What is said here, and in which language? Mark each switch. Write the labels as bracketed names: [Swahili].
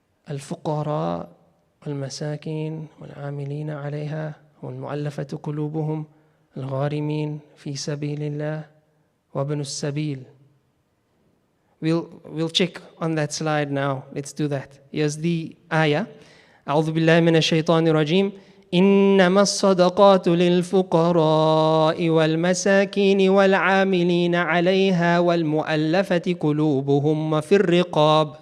[Arabic] الفقراء والمساكين والعاملين عليها والمؤلفة قلوبهم الغارمين في سبيل الله وابن السبيل. [English] We'll check on that slide now. Let's do that. Here's the ayah. [Arabic] أعوذ بالله من الشيطان الرجيم. إنما الصدقات للفقراء والمساكين والعاملين عليها والمؤلفة قلوبهم وفي الرقاب.